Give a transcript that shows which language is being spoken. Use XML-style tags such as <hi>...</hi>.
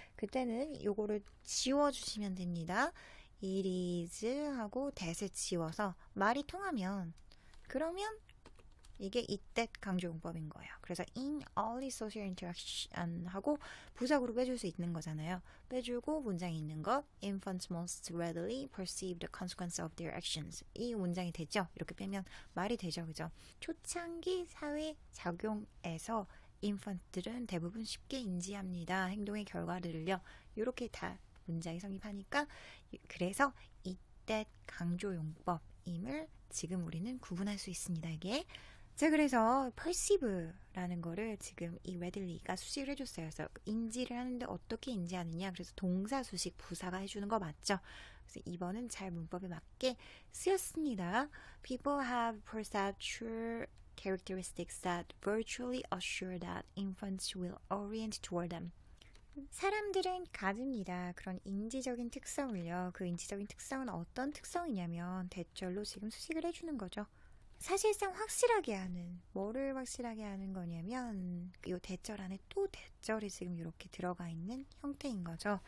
<ko>그때는 요거를 지워주시면 됩니다. it is 하고 that을 지워서 말이 통하면 그러면 이게 이때 강조 용법인 거예요. 그래서</ko> <en>in early social interaction</en> <ko>하고 부사구로 빼줄 수 있는 거잖아요. 빼주고 문장이 있는 것</ko> <en>infants most readily perceive the consequence of their actions.</en> <ko>이 문장이 되죠. 이렇게 빼면 말이 되죠. 그죠? 초창기 사회 작용에서 infant들은 대부분 쉽게 인지합니다. 행동의 결과들을요. 이렇게 다 문장이 성립하니까 그래서 이때 강조 용법임을 지금 우리는 구분할 수 있습니다. 이게 자, 그래서 perceive라는 거를 지금 이 readilly가 수식을 해줬어요. 그래서 인지를 하는데 어떻게 인지하느냐. 그래서 동사, 수식, 부사가 해주는 거 맞죠? 그래서 2번은 잘 문법에 맞게 쓰였습니다.</ko> <en>People have perceptual characteristics that virtually assure that infants will orient toward them.</en> <ko>사람들은 가집니다. 그런 인지적인 특성을요. 그 인지적인 특성은 어떤 특성이냐면 대절로 지금 수식을 해주는 거죠. 사실상 확실하게 하는 뭐를 확실하게 하는 거냐면 이 대절 안에 또 대절이 지금 이렇게 들어가 있는 형태인 거죠.</ko>